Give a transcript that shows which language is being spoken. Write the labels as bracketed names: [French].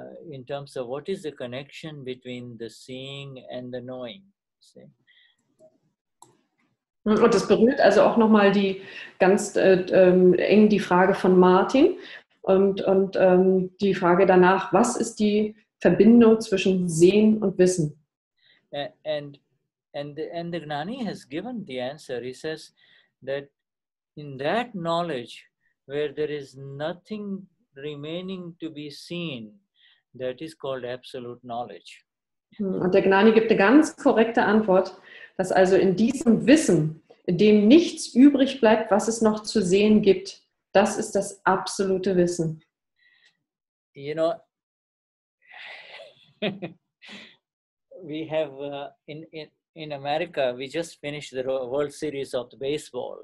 [English] In terms of what is the connection between the seeing and the knowing. See? [German] Und das berührt also auch nochmal ganz eng die Frage von Martin und die Frage danach, was ist die Verbindung zwischen Sehen und Wissen? [English] And the Gnani has given the answer. He says that in that knowledge where there is nothing remaining to be seen, that is called absolute knowledge. [German] Und der Gnani gibt eine ganz korrekte Antwort, dass also in diesem Wissen, in dem nichts übrig bleibt, was es noch zu sehen gibt, das ist das absolute Wissen. [English] You know, we have in America, we just finished the World Series of the baseball.